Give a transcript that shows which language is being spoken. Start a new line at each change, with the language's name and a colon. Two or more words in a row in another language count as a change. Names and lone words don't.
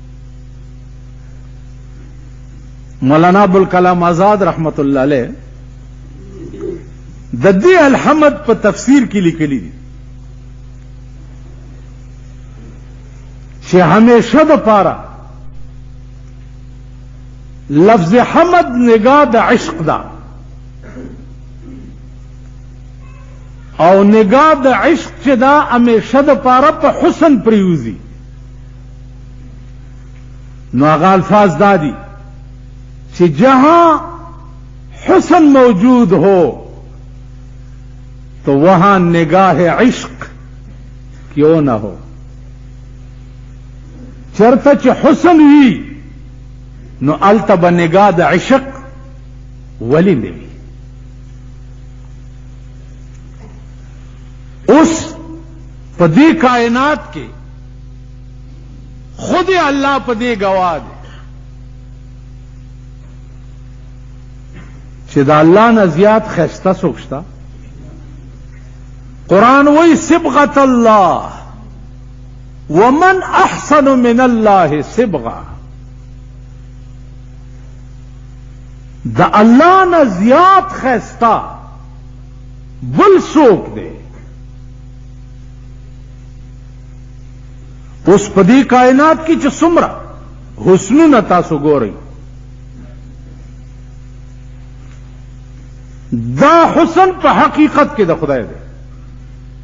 Pashto: مولانا ابوالکلام آزاد
Arabic: رحمت الله علیه
Pashto: د دې الحمد په تفسیر کې لیکلي دي چې همیشه د پاره لفظ حمد نگاه د عشق ده او نگاه د عشق چې دا همیشه د پاره په حسن پریوزي. نو هغه الفاظ دادي چې
Urdu: جہاں حسن موجود ہو تو وہاں نگاہ عشق کیوں نہ ہو.
Pashto: چرته چې حسن وي نو الته به نگاه د عشق ولی نه وي. اوس په دې کائنات کې خود الله په دې گواه دی چې د الله نه زیات ښایسته څوک شته. قرآن وی
Arabic: صبغة الله ومن احسن من الله صبغة.
Pashto: د الله نه زیات ښایسته بل څوک دی. اوس په دې کائنات کې چې څومره حسنونه تاسو ګورئ دا حسن په حقیقت کې د خدای دی.